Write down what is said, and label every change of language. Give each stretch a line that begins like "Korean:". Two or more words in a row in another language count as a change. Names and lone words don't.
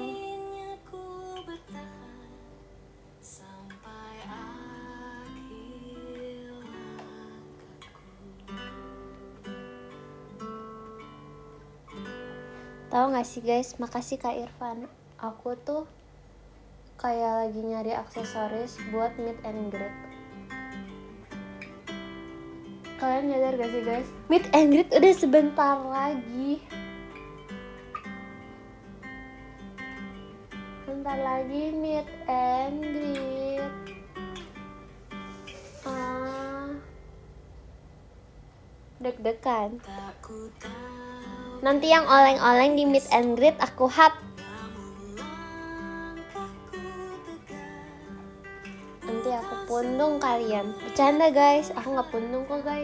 Indonesian: Tahu gak sih guys, makasih Kak Irfan. Aku tuh kayak lagi nyari aksesoris buat
English: meet and greet.
Indonesian: Kalian nyadar gak sih guys?
English: Meet and greet
Indonesian: udah sebentar lagi. Bentar lagi
English: meet and greet.
Indonesian: Deg-degan. Nanti yang oleng-oleng di
English: meet and greet
Indonesian: aku hap. Nanti aku pundung kalian. Bercanda guys, aku gak pundung kok guys.